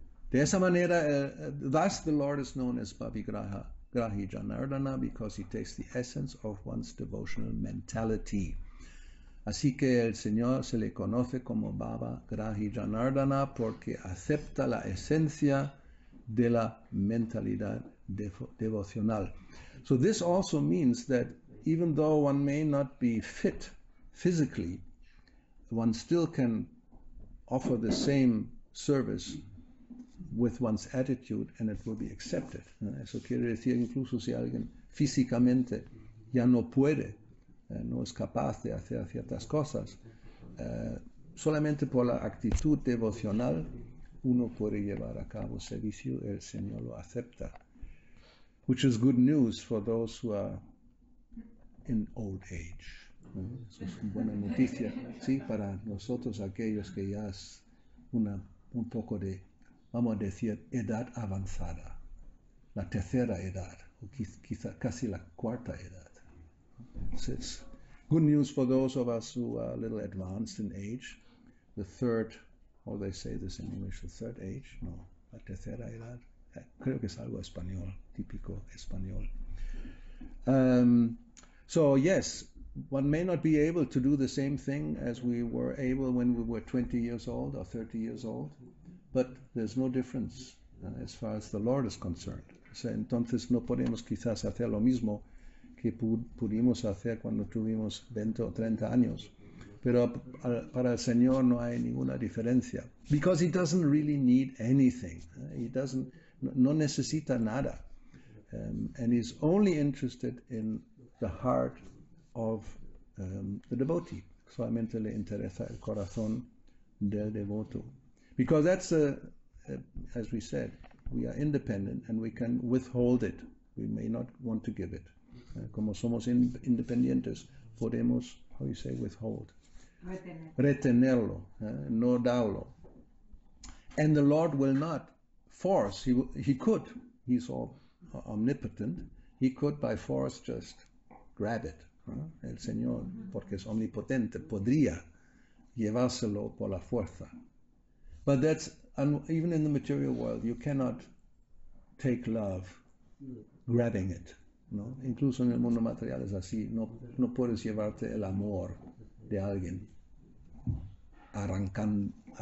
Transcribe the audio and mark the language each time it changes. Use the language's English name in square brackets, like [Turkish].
[Spanish] De esa manera, [English] thus the Lord is known as Bhavigrahi Janardana because he takes the essence of one's devotional mentality. [Spanish] Así que el Señor se le conoce como Bhavagrahi Janardana porque acepta la esencia de la mentalidad devocional. [English] So this also means that even though one may not be fit physically, one still can offer the same service with one's attitude and it will be accepted. [Spanish] Eso quiere decir incluso si alguien físicamente ya no puede, no es capaz de hacer ciertas cosas, solamente por la actitud devocional uno puede llevar a cabo servicio, el Señor lo acepta. [English] Which is good news for those who are in old age. [Spanish] Eso es una buena noticia, sí, para nosotros aquellos que ya es un poco de, vamos a decir, edad avanzada, la tercera edad, o quizá casi la cuarta edad. [English] So it's good news for those of us who are a little advanced in age, the third, or they say this in English, the third age, [Spanish] no, la tercera edad, creo que es algo español, típico español. [English] So yes, one may not be able to do the same thing as we were able when we were 20 years old or 30 years old, but there's no difference as far as the Lord is concerned. [Spanish] O sea, entonces no podemos quizás hacer lo mismo que pudimos hacer cuando tuvimos 20 o 30 años, pero para el Señor no hay ninguna diferencia, [English] because he doesn't really need anything. [Spanish] He no necesita nada, [English] and he's only interested in the heart of the devotee. [Spanish] Solamente le interesa el corazón del devoto. [English] Because that's, as we said, we are independent and we can withhold it. We may not want to give it. [Spanish] Como somos independientes, podemos, [English] how you say, withhold. [Spanish] Retenerlo, no darlo. [English] And the Lord will not force. He could. He's all omnipotent. He could by force just grab it. [Spanish] El Señor, porque es omnipotente, podría llevárselo por la fuerza. [English] But that's, even in the material world, you cannot take love grabbing it. [Spanish] ¿No? Incluso en el mundo material es así. No puedes llevarte el amor de alguien arrancándolo.